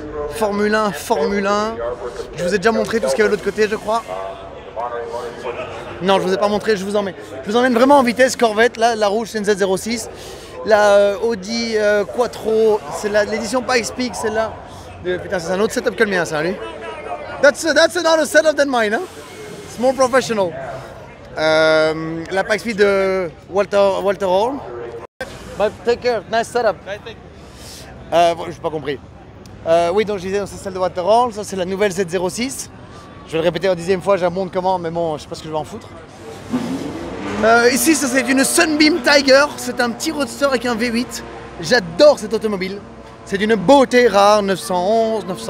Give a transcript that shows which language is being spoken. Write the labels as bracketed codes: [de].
[fr] Formule 1, Formule 1. Je vous ai déjà montré tout ce qu'il y avait de l'autre côté, je crois. Non, je vous ai pas montré, je vous emmène. Je vous emmène vraiment en vitesse. Corvette, là, la rouge, c'est une Z06. La Audi Quattro, c'est l'édition Pikes-Peak, celle-là. Putain, c'est un autre setup que le mien, ça, lui. [en] That's another setup than mine, hein. It's more professional. [fr] La Pikes-Peak de Walter Hall. [en] But take care, nice setup. [fr] Bon, j'ai pas compris. Oui, donc je disais, c'est celle de Walter Hall, ça c'est la nouvelle Z06. Je vais le répéter en 10e fois, j'ai un bon de commande, mais bon, je sais pas ce que je vais en foutre. Ici, ça c'est une Sunbeam Tiger, c'est un petit roadster avec un V8. J'adore cette automobile. C'est d'une beauté rare, 911.